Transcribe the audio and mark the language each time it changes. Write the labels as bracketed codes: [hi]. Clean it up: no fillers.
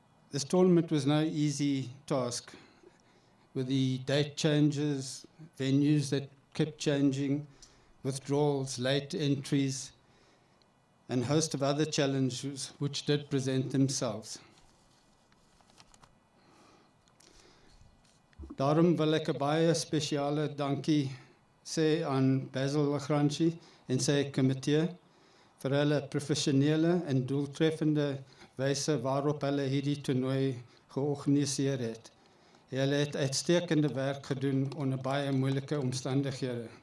[en] This tournament was no easy task, with the date changes, venues that kept changing, withdrawals, late entries, and a host of other challenges which did present themselves. [af] Daarom wil ek 'n baie spesiale dankie sê aan Basil Lagrange en sy komitee vir hulle professionele en doeltreffende wyse waarop hulle hierdie toernooi georganiseer het. Hulle het uitstekende werk gedoen onder baie moeilike omstandighede.